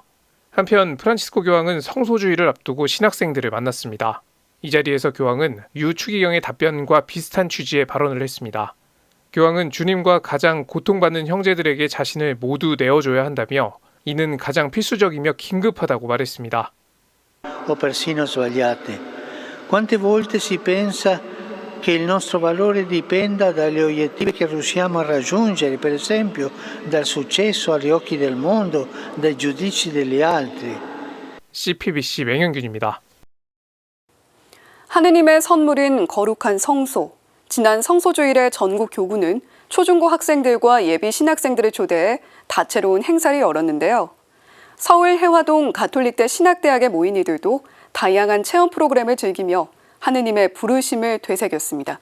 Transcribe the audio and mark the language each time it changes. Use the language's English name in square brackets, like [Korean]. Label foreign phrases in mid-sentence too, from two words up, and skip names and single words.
[Korean] 한편 프란치스코 교황은 성소주의를 앞두고 신학생들을 만났습니다. 이 자리에서 교황은 유 추기경의 답변과 비슷한 취지의 발언을 했습니다. 교황은 주님과 가장 고통받는 형제들에게 자신을 모두 내어줘야 한다며 이는 가장 필수적이며 긴급하다고 말했습니다. [Italian] O persino sbagliate. Quante volte si pensa che il nostro valore dipenda dalle obiettivi che riusciamo a raggiungere, per esempio dal successo agli occhi del mondo, dai giudizi degli altri. [Korean] CPBC 맹현균입니다. 하느님의 선물인 거룩한 성소. 지난 성소주일에 전국 교구는 초중고 학생들과 예비 신학생들을 초대해 다채로운 행사를 열었는데요. 서울 해화동 가톨릭대 신학대학에 모인 이들도 다양한 체험 프로그램을 즐기며 하느님의 부르심을 되새겼습니다.